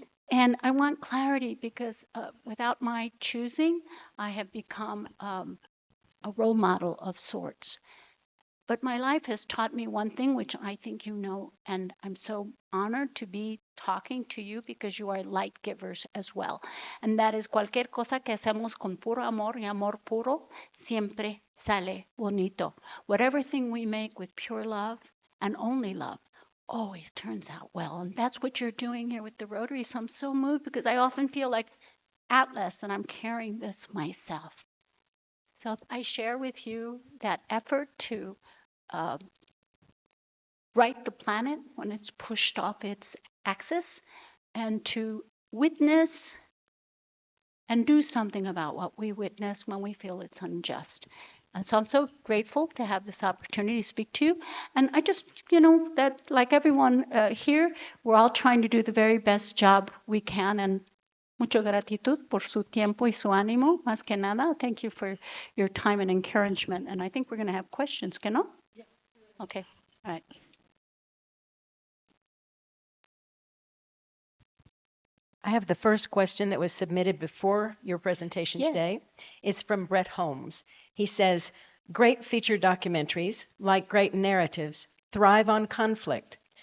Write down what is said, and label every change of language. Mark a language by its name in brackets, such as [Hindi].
[English] And I want clarity because without my choosing, I have become a role model of sorts. But my life has taught me one thing, which I think you know, and I'm so honored to be talking to you because you are light givers as well. And that is [Spanish] cualquier cosa que hacemos con puro amor y amor puro, siempre sale bonito. [English] Whatever thing we make with pure love and only love always turns out well. And that's what you're doing here with the Rotary. So I'm so moved because I often feel like Atlas that I'm carrying this myself. So I share with you that effort to right the planet when it's pushed off its axis and to witness and do something about what we witness when we feel it's unjust. And so I'm so grateful to have this opportunity to speak to you. And I just, that like everyone here, we're all trying to do the very best job we can. [Spanish] And mucha gratitud por su tiempo y su ánimo, más que nada. [English] Thank you for your time and encouragement. And I think we're going to have questions, [Spanish] ¿que no? [English] Yeah. Okay, all right. I have the first question that was submitted before your presentation today. It's from Brett Holmes. He says, great feature documentaries, like great narratives, thrive on conflict.